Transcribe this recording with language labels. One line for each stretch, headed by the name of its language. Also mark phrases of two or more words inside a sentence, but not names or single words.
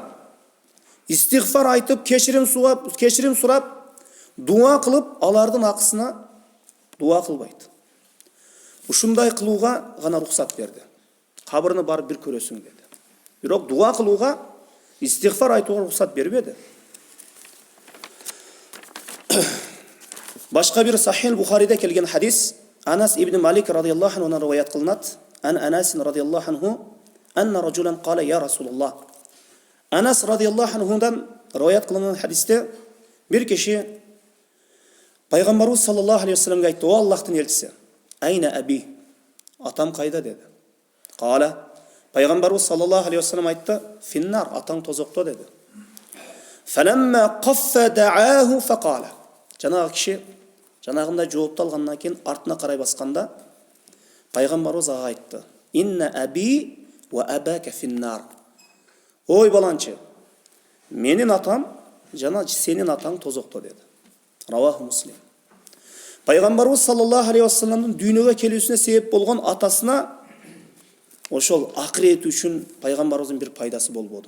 Kyrgyz: Истигфар айтып, кеширим сурап, дуа кылып, алардын акысына дуа кылбайт. Ушундай кылууга гана рухсат берди. Кабырыны барып бир көрөсүң деди. Бирок дуа кылууга, истигфар айтууга рухсат бербеди. Башка бир Сахих Бухариде келген хадис, Анас ибн Малик
Arabic: رضي الله عنه
Kyrgyz: риwayat кылынат.
Arabic: أنس رضي الله عنه أن رجلا قال يا رسول الله.
Kyrgyz: Анас
Arabic: رضي الله عنه
Kyrgyz: риwayat кылынган хадисте бир киши Пайгамбарыбыз
Arabic: صلى الله عليه وسلم
Kyrgyz: айтты: "О Аллахтын элчиси,
Arabic: أين أبي?
Kyrgyz: Атам кайда?" деди. Кала, Пайгамбарыбыз
Arabic: صلى الله عليه وسلم
Kyrgyz: айтты: "Финнар, атаң тозокто" деди.
Arabic: فلما قفى دعاه فقال.
Kyrgyz: Жанагы киши жанагында жоопту алгандан кийин артына карай басканда Пайгамбарыбыз ага айтты:
Arabic: "إن أبي وأباك في النار."
Kyrgyz: Ой баланчы, менин атам жана сенин атаң тозокто деди.
Arabic: رواه مسلم.
Kyrgyz: Пайгамбарыбыз
Arabic: صلى الله عليه وسلم
Kyrgyz: дүйнөгө келүүсүнө себеп болгон атасына ошол акырет үчүн Пайгамбарыбыздын бир пайдасы болбоду.